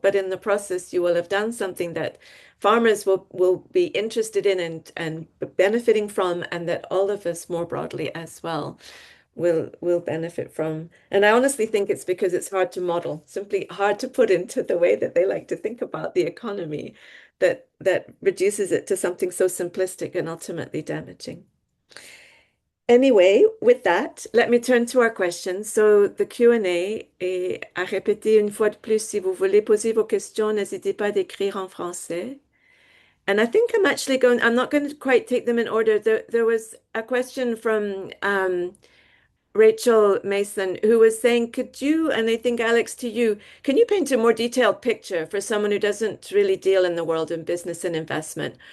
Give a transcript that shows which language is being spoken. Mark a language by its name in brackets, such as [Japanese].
[English] But in the process, you will have done something that farmers will be interested in and benefiting from, and that all of us more broadly as well will benefit from. And I honestly think it's because it's hard to model, simply hard to put into the way that they like to think about the economy, that reduces it to something so simplistic and ultimately damaging. Anyway, with that, let me turn to our questions. So the [French] Q&A est à répéter une fois de plus. Si vous voulez poser vos questions, n'hésitez pas d'écrire en français. [English] And I think I'm not going to quite take them in order. There was a question from Rachel Mason, who was saying, could you, and I think Alex to you, can you paint a more detailed picture for someone who doesn't really deal in the world of business and investment?